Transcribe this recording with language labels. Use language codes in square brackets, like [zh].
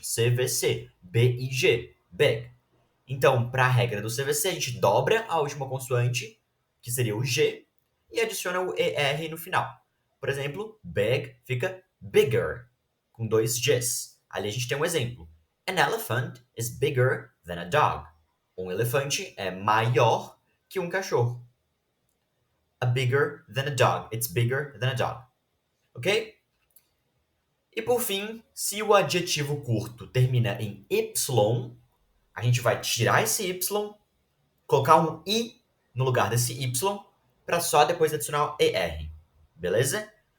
[pt] CVC. B-I-G. Big. Então, para a regra do CVC, a gente dobra a última consoante, que seria o G, e adiciona o ER no final. Por exemplo, big fica bigger, com dois Gs. Ali a gente tem um exemplo. [en] An elephant is bigger than a dog. [pt] Um elefante é maior que um cachorro. [en] A bigger than a dog. It's bigger than a dog. [pt] Ok? E por fim, se o adjetivo curto termina em Y, a gente vai tirar esse Y, colocar um I no lugar desse Y, para só depois adicionar o ER. Beleza?